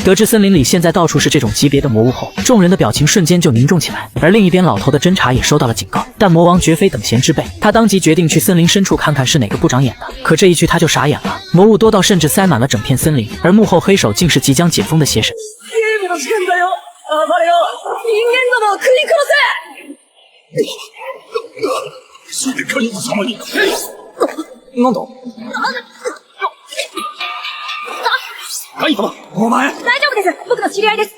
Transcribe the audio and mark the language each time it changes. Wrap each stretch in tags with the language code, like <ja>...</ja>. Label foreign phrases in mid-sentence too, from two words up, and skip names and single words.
<zh>得知森林里现在到处是这种级别的魔物后，众人的表情瞬间就凝重起来。而另一边，老头的侦查也收到了警告，但魔王绝非等闲之辈，他当即决定去森林深处看看是哪个不长眼的。可这一去他就傻眼了，魔物多到甚至塞滿了整片森林，而幕後黑手竟是即将解封的邪神。</zh> <ja>ゲームの時間だよ。暴れよ。人間どもを食い殺せ！それ会員様に。なんだ？会員様、お前。大丈夫です。僕の知り合いです。</ja>